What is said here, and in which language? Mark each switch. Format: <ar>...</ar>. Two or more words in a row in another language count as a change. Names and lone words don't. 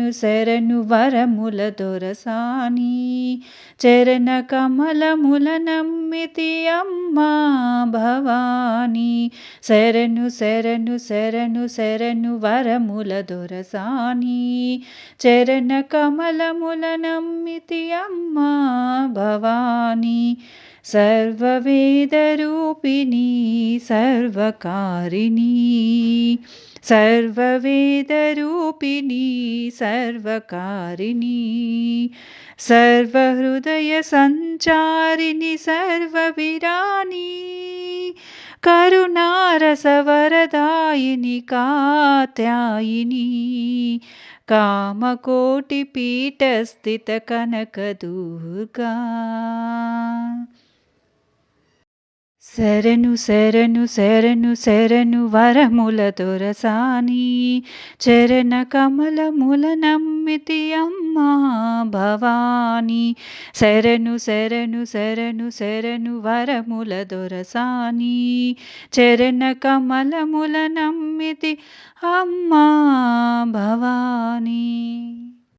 <te>శరణు వరముల దొరసాని చరణ కమలముల నమ్మితి అమ్మా భవాని శరణు శరణు శరణు శరణు వరముల దొరసాని చరణ కమలముల నమ్మితి అమ్మా భవాని</te> <sa>సర్వవేదరూపిణీ సర్వకారిణీ सर्ववेदरूपिणी सर्वकारिणी सर्वहृदयसञ्चारिणि सर्वविराणी करुणारसवरदायिनि कात्यायिनी कामकोटिपीठस्थितकनकदुर्गा</sa> <te>శరణు శరణు శరణు శరణు వరముల దొరసాని చరణ కమలముల నమ్మితి అమ్మా భవాని శరణు శరణు శరణు శరణు వరముల దొరసాని చరణ కమలముల నమ్మితి అమ్మా భవాని</te>